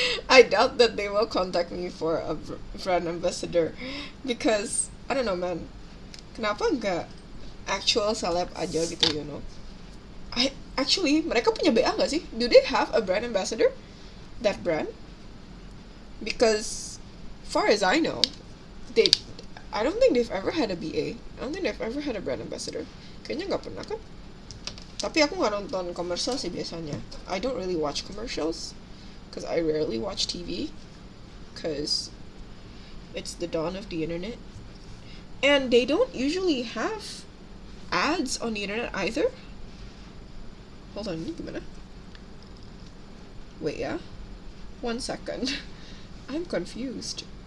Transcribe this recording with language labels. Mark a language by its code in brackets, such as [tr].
[en] I doubt that they will contact me for a brand ambassador, because I don't know man, [id] kenapa enggak actual celeb aja gitu, [en] you know. Actually [id] mereka punya BA nggak sih? [en] Do they have a brand ambassador, that brand? Because far as I know, I don't think they've ever had a BA. I don't think they've ever had a brand ambassador. [id] Kayaknya nggak pernah kan? Tapi aku nggak nonton komersial sih biasanya. [en] I don't really watch commercials, cause I rarely watch TV, cause it's the dawn of the internet, and they don't usually have ads on the internet either. Hold on, [id] ini gimana? [en] Wait, yeah? 1 second. I'm confused.